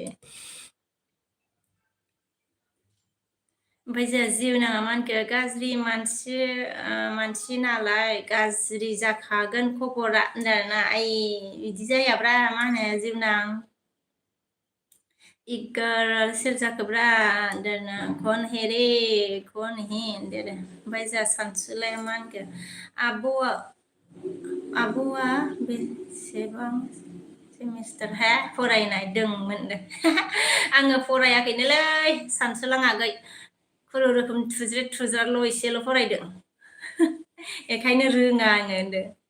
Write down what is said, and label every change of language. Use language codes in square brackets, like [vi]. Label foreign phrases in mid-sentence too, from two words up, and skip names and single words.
[brx] ओमफ्राय जोंहा जिउनाङा मा होनखो गाज्रि मानसि नालाय गाज्रि जाखागोन खबरा होनदोंना बिदि जायाब्रा मा होनो जिउनां इगार सोर जाखोब्रा होनदोंना [hi] कौन है रे कौन है [brx] होनदो ओमफ्राय जोंहा सानसुलाया मा होनखो आब'आ बेसेबां सेमिस्टार फरायनाय दंमोन आङो फरायाखैनोलै सानसुलां आगै खुनुरुखुम थुज्रेदल' एसेल' फरायदों बेखायनो रोङा आङो होनदो